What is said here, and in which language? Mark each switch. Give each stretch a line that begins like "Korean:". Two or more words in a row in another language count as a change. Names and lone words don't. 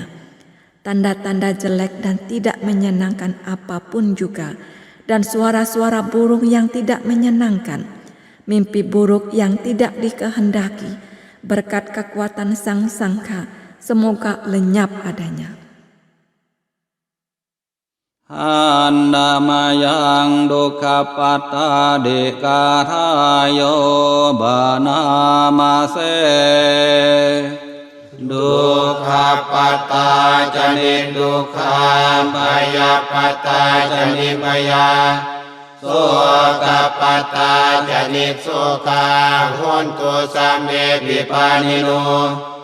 Indonesian: Tanda-tanda jelek dan tidak menyenangkan apapun juga, dan suara-suara burung yang tidak menyenangkan, mimpi buruk yang tidak dikehendaki, berkat kekuatan Sang Sangha, semoga lenyap adanya.
Pali: Andamayang dukkhapatta dekathayo bhanamase Dukkhapatta jani dukkha Bhayapatta jani bhaya Sokapatta jani soka Hontu sambe vipanino